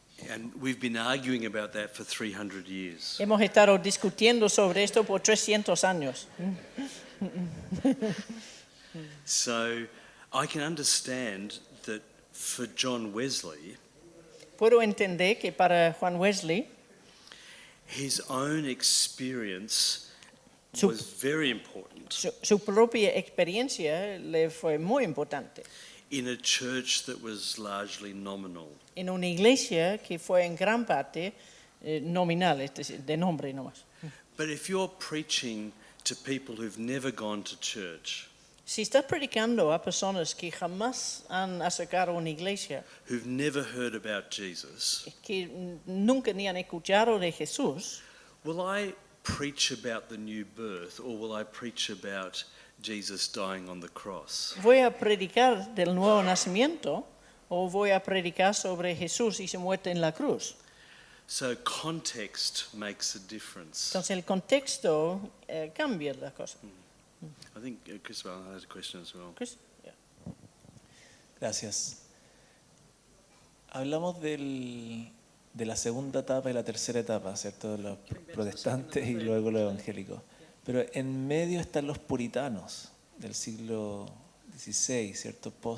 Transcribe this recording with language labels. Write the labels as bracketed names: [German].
[English] And we've been arguing about that for 300 years. [Spanish] Hemos estado discutiendo sobre esto por 300 años. [English] So I can understand that for John Wesley, [Spanish] Puedo entender que para Juan Wesley, [English] his own experience [Spanish] Su- [English] was very important [Spanish] su propia experiencia le fue muy importante. [English] in a church that was largely nominal. [Spanish] En una iglesia que fue en gran parte nominal, es decir, de nombre nomás. [English] But if you're preaching to people who've never gone to church, [Spanish] Si estás predicando a personas que jamás han acercado a una iglesia, [English] who've never heard about Jesus, [Spanish] que nunca ni han escuchado de Jesús, [English] will I preach about the new birth or will I preach about Jesus dying on the cross? [Spanish] ¿voy a predicar del nuevo nacimiento o voy a predicar sobre Jesús y su muerte en la cruz? [English] So context makes a difference. [Spanish] Entonces el contexto cambia la cosa. [English] I think Chris has a question as well. Chris? Yeah. [Spanish] Gracias. Hablamos de la segunda etapa y la tercera etapa, ¿cierto? Los protestantes y luego los evangélicos. Pero en medio están los puritanos del siglo XVI, ¿cierto?